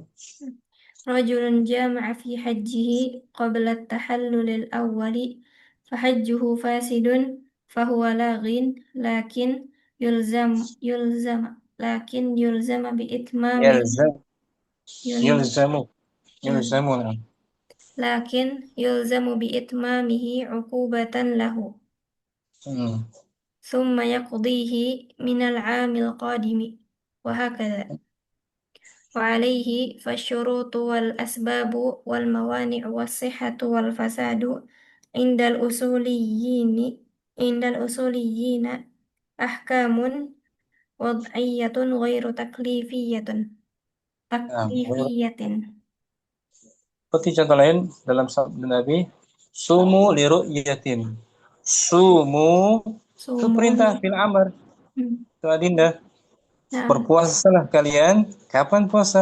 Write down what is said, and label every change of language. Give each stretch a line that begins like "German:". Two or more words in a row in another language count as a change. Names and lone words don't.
Arabic: رجل جامع في حجه قبل التحلل الأول فحجه فاسد فهو لاغ لكن يلزم بإتمامه Yalzam. يلزم يلزم. يلزم. Nah. لكن يلزم بإتمامه عقوبة له ثم يقضيه من العام القادم وهكذا وعليه فالشروط والأسباب والموانع والصحة والفساد عند الأصوليين أحكام وضعية غير تكليفية
Indonesian: Nah, seperti contoh lain dalam sabda Nabi,
Arabic: صوموا لرؤيته.
Indonesian: Sumu itu perintah
Arabic: في الأمر.
Indonesian: Itu adinda. Nah, Berpuasalah kalian. Kapan puasa?